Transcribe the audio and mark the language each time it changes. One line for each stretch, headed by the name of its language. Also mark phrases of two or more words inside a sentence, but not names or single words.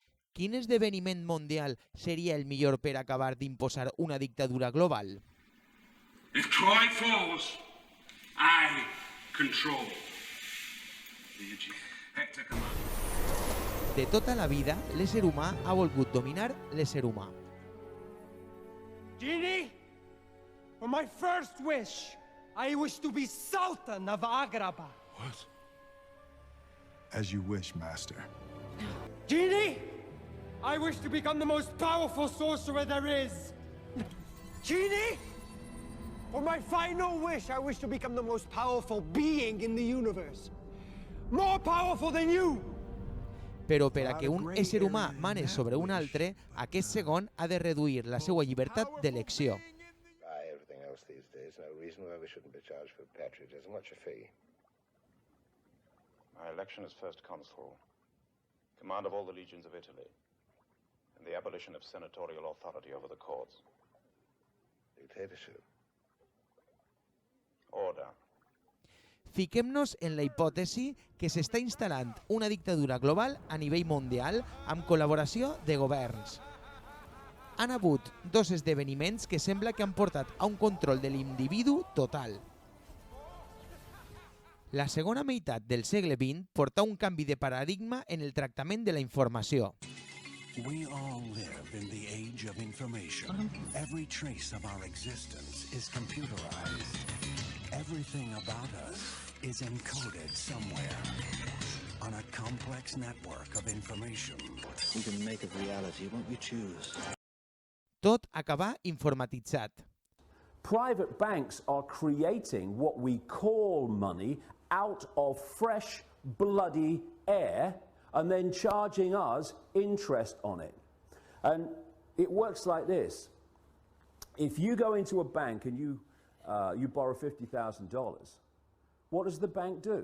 Catalan: Quin esdeveniment mundial seria el millor per acabar d'imposar una dictadura global?
English: If Troy falls, I control the Aegean. Hector commands.
Catalan: De tota la vida, l'ésser humà ha volgut dominar l'ésser humà.
English: Genie, for my first wish, I wish to be Sultan of Agrabah. What? As you wish, Master. Genie, I wish to become the most powerful sorcerer there is. Genie, for my final wish, I wish to become the most powerful being in the universe. More powerful than you.
Catalan: Però per a que un ésser humà mane sobre un altre, aquest segon ha de reduir la seva llibertat d'elecció.
English: Everything else these days, no reason why we shouldn't be charged for patriotism. What's your fee? My election as first consul, command of all the legions of Italy, and the abolition of senatorial authority over the courts. Dictatorship. Order.
Catalan: Fiquem-nos en la hipòtesi que s'està instal·lant una dictadura global a nivell mundial amb col·laboració de governs. Han hagut dos esdeveniments que sembla que han portat a un control de l'individu total. La segona meitat del segle XX portà un canvi de paradigma en el tractament de la informació.
English: We all live in the age of information. Every trace of our existence is computerized. Everything about us is encoded somewhere on a complex network of information. We can make of reality what we choose.
Catalan: Tot acabà informatitzat.
English: Private banks are creating what we call money out of fresh, bloody air and then charging us interest on it. And it works like this. If you go into a bank and you borrow $50,000, what does the bank do?